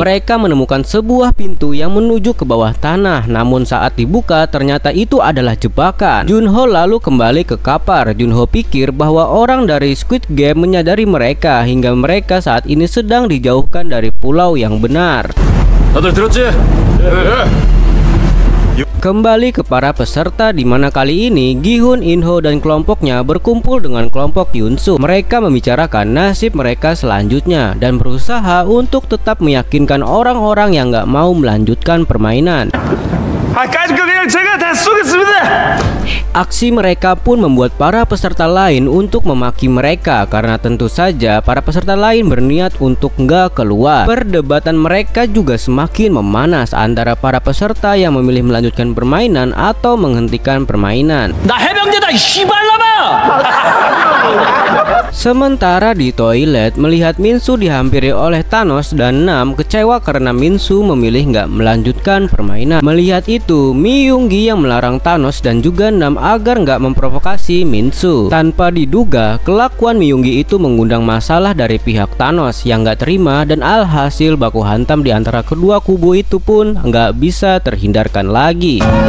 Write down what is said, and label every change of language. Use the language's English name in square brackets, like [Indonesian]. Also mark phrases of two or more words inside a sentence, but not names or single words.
[Indonesian] Mereka menemukan sebuah pintu yang menuju ke bawah tanah, namun saat dibuka ternyata itu adalah jebakan. Junho lalu kembali ke kapal. Junho pikir bahwa orang dari Squid Game menyadari mereka hingga mereka saat ini sedang dijauhkan dari pulau yang benar. [Korean] 다들 들었지? [Indonesian] Kembali ke para peserta di mana kali ini Gi-hun, In-ho dan kelompoknya berkumpul dengan kelompok Yunsu. Mereka membicarakan nasib mereka selanjutnya dan berusaha untuk tetap meyakinkan orang-orang yang nggak mau melanjutkan permainan. Aksi mereka pun membuat para peserta lain untuk memaki mereka karena tentu saja para peserta lain berniat untuk nggak keluar. Perdebatan mereka juga semakin memanas antara para peserta yang memilih melanjutkan permainan atau menghentikan permainan. [Korean] 나 해병대다 이 씨발놈아! [Indonesian] Sementara di toilet, melihat Minsu dihampiri oleh Thanos dan Nam kecewa karena Minsu memilih nggak melanjutkan permainan. Melihat itu, Myunggi yang melarang Thanos dan juga Nam agar nggak memprovokasi Minsu. Tanpa diduga, kelakuan Myunggi itu mengundang masalah dari pihak Thanos yang nggak terima dan alhasil baku hantam di antara kedua kubu itu pun nggak bisa terhindarkan lagi.